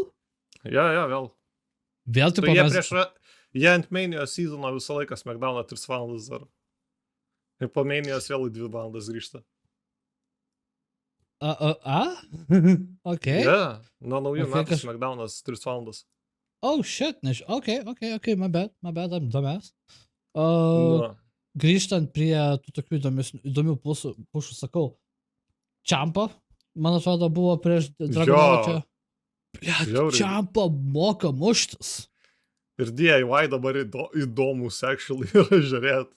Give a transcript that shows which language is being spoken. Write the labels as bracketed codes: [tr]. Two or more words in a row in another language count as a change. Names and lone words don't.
[lt] Ja, vėl. Vėl tipo mes... Jie ant Manijos seasono visą laiką SmackDowną 3 valandas dar. Ir po Manijos vėl 2 valandas grįžta. Ok. Ja, nuo naujų metų SmackDownas 3 valandas. [en] Oh, shit. Ok, my bad, I'm dumbass. [lt] Grįžtant prie tų tokių įdomių pušų, sakau, Ciampa, man atrodo, buvo prieš Dragonovą čia. Ciampa moka muštis. Ir DIY dabar įdomus, actually, yra žiūrėti.